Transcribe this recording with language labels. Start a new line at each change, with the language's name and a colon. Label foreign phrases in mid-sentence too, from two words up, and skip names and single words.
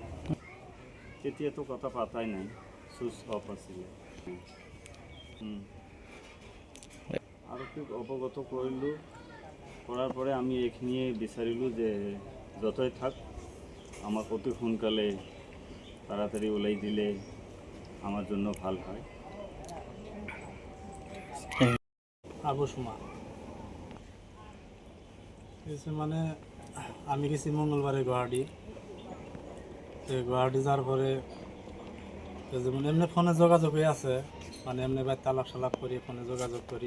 Assamese: তেতিয়াতো কথা পাতাই নাই,
English: switch off
Assamese: আছিলে। আৰক্ষীক অৱগত কৰিলোঁ, কৰাৰ পৰে আমি এইখিনিয়ে বিচাৰিলোঁ যে য'তেই থাক আমাক অতি সোনকালে তাড়াতাড়ি ওলাই দিলে
Bangla: আমার জন্য ভাল হয়। আবু সুমা মানে আমি গেছি মঙ্গলবারে গুয়াহাটি যাওয়ার পরে যেমন এমনি ফোনে যোগাযোগ হয়ে আছে, মানে এমনি বাড়িতে আলাপ সালাপ করি, ফোনে যোগাযোগ করি।